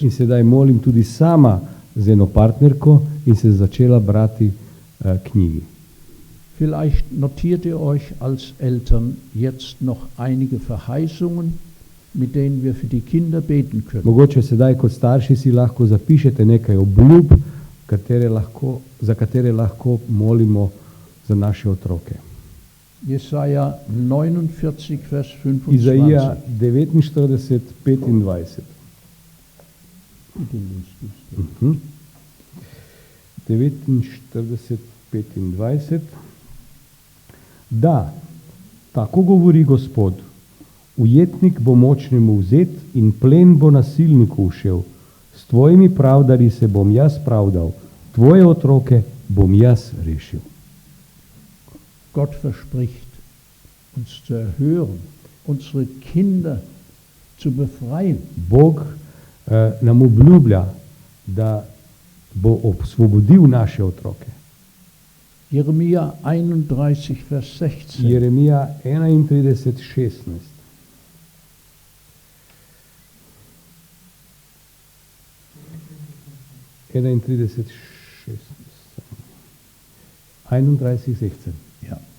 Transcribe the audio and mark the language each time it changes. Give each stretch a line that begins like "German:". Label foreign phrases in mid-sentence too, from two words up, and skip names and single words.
Slovenian: In sedaj molim tudi sama z eno partnerko in se začela brati knjigi.
German: Vielleicht notiert ihr euch als Eltern jetzt noch einige Verheißungen, mit denen wir für die Kinder beten können.
Slovenian: Mogoče sedaj kot starši si lahko zapišete nekaj obljub, za katere lahko molimo za naše otroke.
German: Jesaja 49, Vers 25.
Slovenian: Izaija 49, 25. 49, 25. Da, tako govori Gospod, ujetnik bo močnemu vzet in plen bo nasilniku ušel. S tvojimi pravdarji se bom jaz pravdal, tvoje otroke bom jaz rešil.
German: Gott verspricht, uns zu erhören, unsere Kinder zu befreien.
Slovenian: Bog nam obljublja, da bo osvobodil naše otroke.
German: Jeremia 31, Vers 16.
Slovenian: Jeremija 31, 16. Ja.